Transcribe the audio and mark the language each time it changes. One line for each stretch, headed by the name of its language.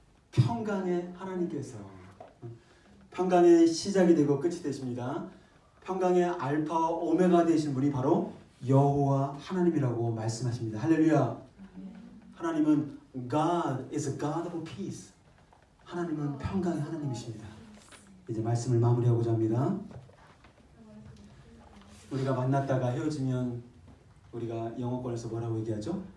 Korean: 평강의 하나님께서. 평강의 시작이 되고 끝이 되십니다. 평강의 알파와 오메가 되신 분이 바로 여호와 하나님이라고 말씀하십니다. 할렐루야. 하나님은
English: God is a God of peace.
Korean: 하나님은 평강의 하나님이십니다. 이제 말씀을 마무리하고자 합니다. 우리가 만났다가 헤어지면 우리가 영어권에서 뭐라고 얘기하죠?